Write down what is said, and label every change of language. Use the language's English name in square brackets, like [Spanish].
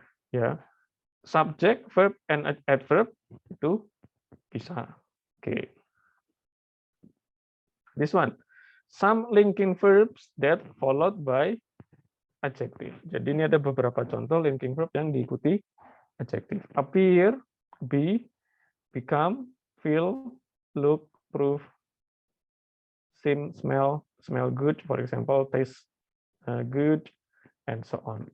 [Indonesian] Ya, subject, verb, and adverb itu bisa. Okay. [English] This one, some linking verbs that followed by adjective. [Indonesian] Jadi ini ada beberapa contoh linking verb yang diikuti adjective. [English] Appear, be, become, feel, look, prove, seem, smell good, for example, taste good, and so on.